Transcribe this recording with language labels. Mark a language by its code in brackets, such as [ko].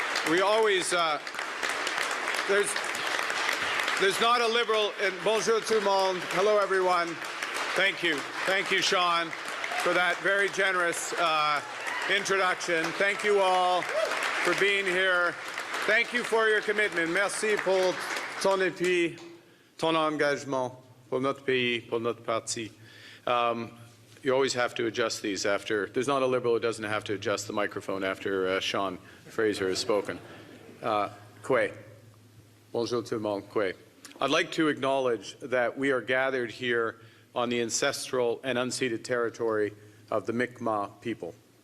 [en] We always, there's not a Liberal, and [fr] bonjour tout le monde, [en] hello everyone. Thank you, Sean, for that very generous introduction. Thank you all for being here. Thank you for your commitment. [fr] Merci pour ton appui, ton engagement pour notre pays, pour notre parti. [en] You always have to adjust these after. There's not a Liberal who doesn't have to adjust the microphone after Sean Fraser has spoken. Kwe. [fr] Bonjour tout le monde. [en] Kwe. I'd like to acknowledge that we are gathered here on the ancestral and unceded territory of the Mi'kmaq people.